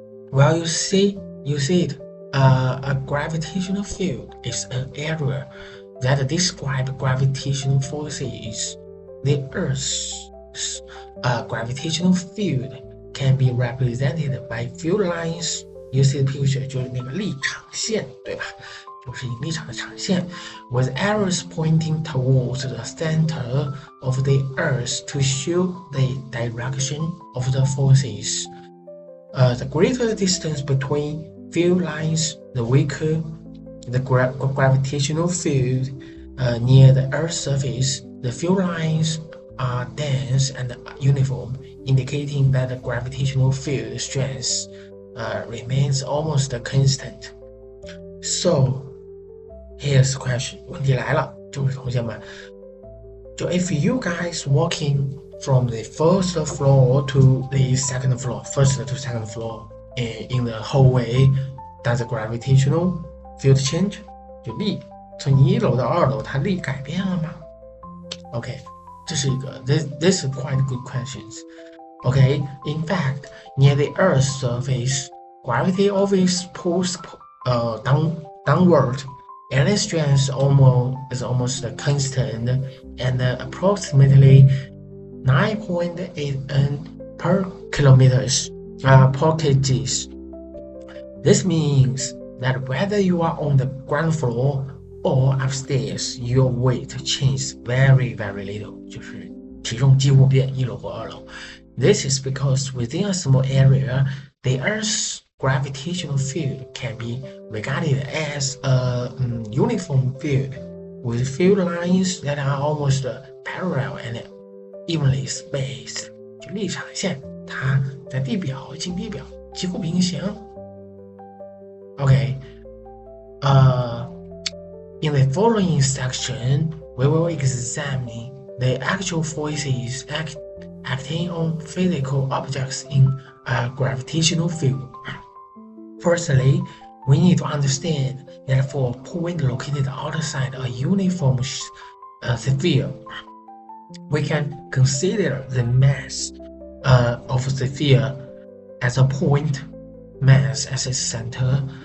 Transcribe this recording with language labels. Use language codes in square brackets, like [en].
[en] Well, you see it. A gravitational field is an area that describes gravitational forces. The Earth's gravitational field can be represented by field lines. You see the picture [zh] 就是那个力场线，对吧？就是引力场的场线 [en] with arrows pointing towards the center of the Earth to show the direction of the forces. The greater distance between field lines, the weaker the gravitational field. Near the Earth's surface, the field lines are dense and uniform, indicating that the gravitational field strength remains almost constant. So, here's the question. [zh] 问题来了，各位同学们，就 [en] if you guys walking from the first floor to the second floor, first to second floor, in the whole way, does the gravitational field change? [zh] 就力从1楼到2楼，它力改变了吗 ？OK， 这是一个 [en] this is quite good questions. Okay, in fact, near the Earth's surface, gravity always pulls downward, and its strength is almost constant, and approximately 9.8 N per kilometers per kg. This means that whether you are on the ground floor or upstairs, your weight changes very, very little. [zh] 就是体重几乎不变，1楼或2楼。 [en] This is because within a small area, the Earth's gravitational field can be regarded as a uniform field, with field lines that are almost parallel and evenly spaced. [zh] 就立场线，它在地表、近地表几乎平行。 [en] Okay. In the following section, we will examine the actual forces acting on physical objects in a gravitational field. Firstly, we need to understand that for a point located outside a uniform sphere, we can consider the mass of the sphere as a point mass as its center.